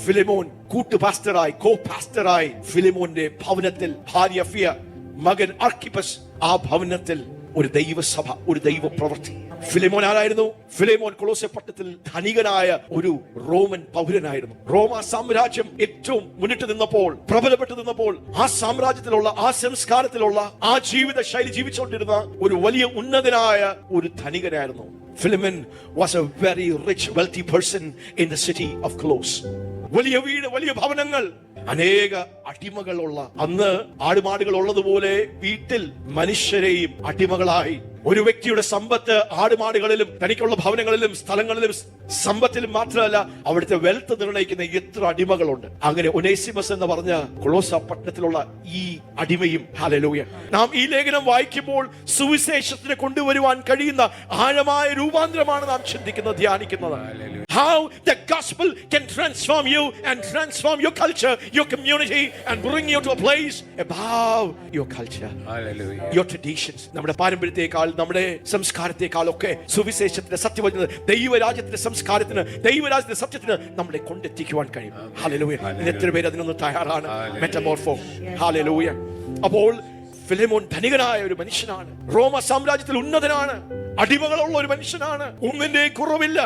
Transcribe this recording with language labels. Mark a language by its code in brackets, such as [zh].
[ml] ഫിലിമോൻ കൂട്ടു പാസ്റ്ററായി, കോ പാസ്റ്ററായി ഫിലിമോന്റെ ഭവനത്തിൽ ഭാര്യ ഫിയ, മകൻ അർക്കിപ്പസ്, ആ ഭവനത്തിൽ ഒരു ദൈവസഭ, ഒരു ദൈവ പ്രവൃത്തി. ഫിലിമോൻ ആരായിരുന്നു? ഫിലിമോൻ കൊളോസ്സേ പട്ടണത്തിൽ ധനികനായ ഒരു റോമൻ പൗരനായിരുന്നു. റോമ സാമ്രാജ്യം ഏറ്റവും മുന്നിട്ട് നിന്നപ്പോൾ, പ്രബലപ്പെട്ടു നിന്നപ്പോൾ, ആ സാമ്രാജ്യത്തിലുള്ള, ആ സംസ്കാരത്തിലുള്ള, ആ ജീവിത ശൈലി ജീവിച്ചുകൊണ്ടിരുന്ന ഒരു വലിയ ഉന്നതനായ ഒരു ധനികനായിരുന്നു. [en] Philemon was a very rich, wealthy person in the city of Colossus. [ml] വലിയ വീട്, വലിയ ഭവനങ്ങൾ, അനേക അടിമകളുള്ള, അന്ന് ആടുമാടുകൾ ഉള്ളതുപോലെ വീട്ടിൽ മനുഷ്യരെയും അടിമകളായി. ഒരു വ്യക്തിയുടെ സമ്പത്ത് ആടുമാടുകളിലും തനിക്കുള്ള ഭവനങ്ങളിലും സ്ഥലങ്ങളിലും സമ്പത്തിലും മാത്രമല്ല, അവിടുത്തെ വെൽത്ത് നിർണ്ണയിക്കുന്ന എത്ര അടിമകളുണ്ട്. അങ്ങനെ ഒനേസിമസ് എന്ന് പറഞ്ഞ കൊളോസ പട്ടണത്തിലുള്ള ഈ അടിമയും. ഹല്ലേലൂയ. നാം ഈ ലേഖനം വായിക്കുമ്പോൾ സുവിശേഷത്തിന് കൊണ്ടുവരുവാൻ കഴിയുന്ന ആഴമായ രൂപാന്തരമാണ് നാം ചിന്തിക്കുന്നത്, ധ്യാനിക്കുന്നത്. [en] How the gospel can transform you and transform your culture, your community, and bring you to a place above your culture. Hallelujah. Your traditions. [ml] നമ്മുടെ പാരമ്പര്യത്തെക്കാൾ, നമ്മുടെ സംസ്കാരത്തെക്കാളൊക്കെ സുവിശേഷത്തിന്റെ സത്യവചന ദൈവരാജ്യത്തിന്റെ സംസ്കാരത്തിന്, ദൈവരാജ്യത്തിന്റെ സത്യത്തിന് നമ്മളെ കൊണ്ടെത്തിക്കുവാൻ കഴിയും. ഹല്ലേലൂയ. എത്ര പേര് അതിനൊന്ന് തയ്യാറാണ്? മെറ്റമോർഫോ. ഹല്ലേലൂയ. അപ്പോൾ ഫിലിമോൻ ധനികനായ ഒരു മനുഷ്യനാണ്, റോമ സാമ്രാജ്യത്തിൽ ഉന്നതനാണ്, അടിമകളുള്ള ഒരു മനുഷ്യനാണ്, ഒന്നിന്റെ കുറവില്ല.